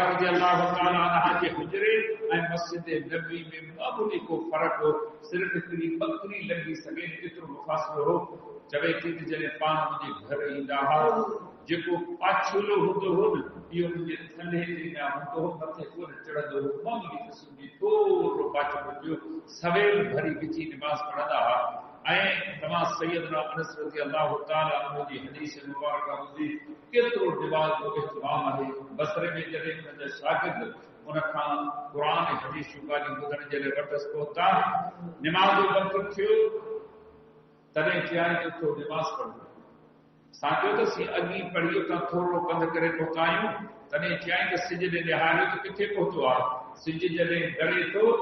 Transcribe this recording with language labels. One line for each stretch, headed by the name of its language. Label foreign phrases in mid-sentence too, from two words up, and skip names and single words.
Sindhi: रज़ी अल्लाहु तआला अन्हा जे हुजरे ऐं मस्जिद नबवी में मामूली को फ़र्क़ु हो सिर्फ़ हिकिड़ी बकरी लॻी सघे एतिरो मुफ़ासिलो हो चवे थी त जॾहिं पाण मुंहिंजे घर ईंदा हुआ जेको पाछुलो हूंदो हो न इहो मुंहिंजे थल्हे ते न हूंदो हो मथे कोन चढ़ंदो हो मामूली क़िस्म जी थोरो पाछुलो थियो सवेल भरी विची निमाज़ पढ़ंदा हुआ ऐं तव्हां सैयदना अनस रज़ी अल्लाहु तआला अन्हु जी हदीस मुबारक ॿुधी केतिरो निमाज़ जो इहतमाम आहे बसरे में जॾहिं हुनजा शागिर्द उन खां क़ुर ऐं हदीस जूं ॻाल्हियूं ॿुधण जे लाइ वटसि पहुता निमाज़ जो वक़्तु थियो तॾहिं चयाईं त थोरो निमाज़ पढ़ो असां चयो त असीं अॻी पढ़ी उतां थोरो पंधु करे पहुता आहियूं तॾहिं चयाईं त सिज ॾे निहारियो त किथे पहुतो आहे सिज जॾहिं ढले थो